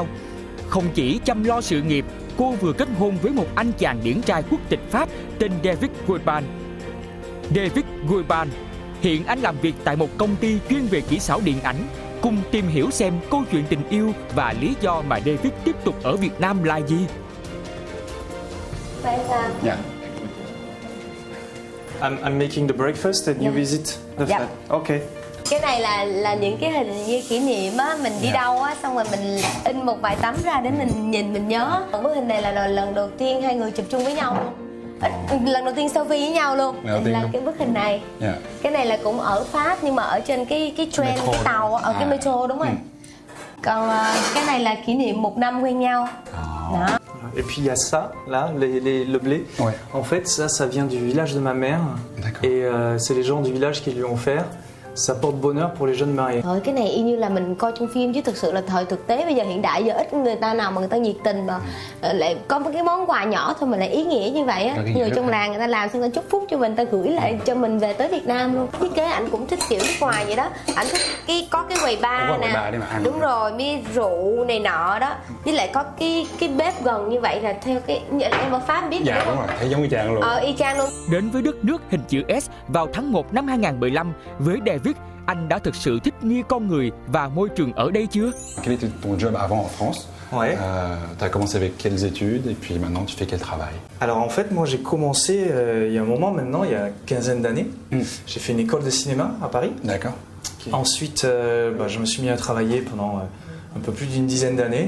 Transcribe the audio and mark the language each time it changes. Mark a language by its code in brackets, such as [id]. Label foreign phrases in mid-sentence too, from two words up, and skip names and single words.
[vi] Không chỉ chăm lo sự nghiệp, cô vừa kết hôn với một anh chàng điển trai quốc tịch Pháp tên David Guilban. David Guilban, hiện anh làm việc tại một công ty chuyên về kỹ xảo điện ảnh. Cùng tìm hiểu xem câu chuyện tình yêu và lý do mà David tiếp tục ở Việt Nam là gì. Vậy sao? Dạ. [en] I'm making the breakfast and you visit the Yeah. flat. Okay. [vi] Cái này là những cái hình như kỷ niệm á, mình đi đâu á, xong rồi mình in một vài tấm ra để mình nhìn mình nhớ. Bức hình này là lần đầu tiên hai người chụp chung với nhau luôn. Lần đầu tiên selfie với nhau luôn. Là cái bức hình này. Cái này là cũng ở Pháp nhưng mà ở trên cái train, Metro. cái tàu ở cái metro, đúng rồi. Còn cái này là kỷ niệm 1 năm quen nhau. Đó. [fr] Et puis il y a ça, là, le blé. Ouais. En fait, ça vient du village de ma mère. D'accord. Et c'est les gens du village qui lui ont offert. Ça porte bonheur pour les jeunes mariés. [vi] Thôi cái này y như là mình coi trong phim chứ thực sự là thời thực tế bây giờ hiện đại giờ ít người ta nào mà người ta nhiệt tình mà lại có một cái món quà nhỏ thôi mà lại ý nghĩa như vậy á. Rất ý nghĩa, Người rất trong hay. làng người ta làm xong người ta chúc phúc cho mình, ta gửi lại cho mình về tới Việt Nam luôn. Thiết kế ảnh cũng thích kiểu nước ngoài vậy đó. Ảnh thích có cái quầy Có bar quầy nè. bar để mà ăn. Đúng rồi, bia rượu này nọ đó. Với lại có cái bếp gần như vậy là theo cái em ở Pháp biết Dạ đúng đúng không? rồi, thấy giống y chang luôn. Y chang luôn. Đến với đất nước hình chữ S vào tháng 1 năm 2015 với David, anh đã thực sự thích nghi con người và môi trường ở đây chưa? [fr] Quel était ton job avant en France? Ouais. Tu as commencé avec quelles études et puis maintenant tu fais quel travail? Alors en fait, moi j'ai commencé il y a un moment maintenant, il y a une quinzaine d'années. J'ai fait une école de cinéma à Paris. D'accord. Ensuite, je me suis mis à travailler pendant un peu plus d'une dizaine d'années.